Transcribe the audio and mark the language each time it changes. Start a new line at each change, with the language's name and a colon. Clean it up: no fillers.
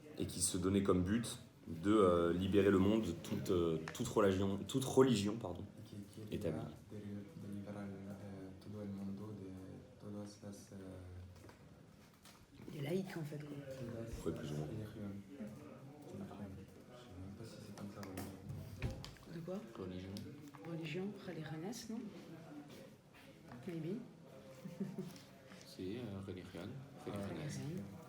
French: Et qui se donnait comme but de libérer le monde de toute religion pardon,
Spanish: y que quería
French: établie.
Spanish: de liberar todo el mundo de todas las
French: Les laïcs en fait. Quoi. Ouais, plus ou moins.
Spanish: religiones.
French: Je sais même pas si c'est comme ça vraiment. De quoi? Religion. Religion, religiones, non? Maybe.
Spanish: Si, religion. Religiones.